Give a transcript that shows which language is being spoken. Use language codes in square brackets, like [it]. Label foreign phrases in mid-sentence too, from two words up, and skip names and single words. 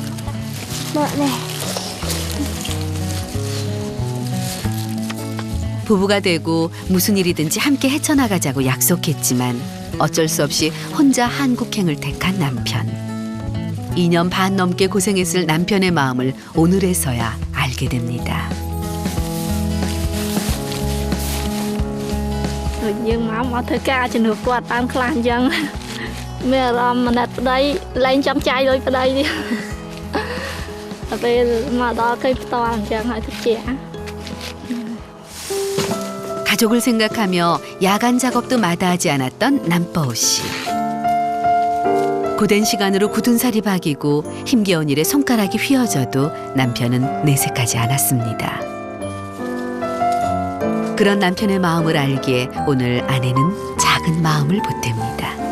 [ko] 부부가 되고 무슨 일이든지 함께 헤쳐나가자고 약속했지만 어쩔 수 없이 혼자 한국행을 택한 남편. 2년 반 넘게 고생했을 남편의 마음을 오늘에서야 알게 됩니다. [km] យើងមកធ្វើការជំនួសគាត់តាមខ្លះអញ្ចឹងមានអារម្មណ៍មិនប្តីលែងចង់ចាយលុយប្តីនេះតែពេលមកដល់ឃើញផ្ទាល់អញ្ចឹងហើយទៅជា [ko] 가족을 생각하며 야간 작업도 마다하지 않았던 남포우 씨. 고된 시간으로 굳은 살이 박이고 힘겨운 일에 손가락이 휘어져도 남편은 내색하지 않았습니다. 그런 남편의 마음을 알기에 오늘 아내는 작은 마음을 보탭니다.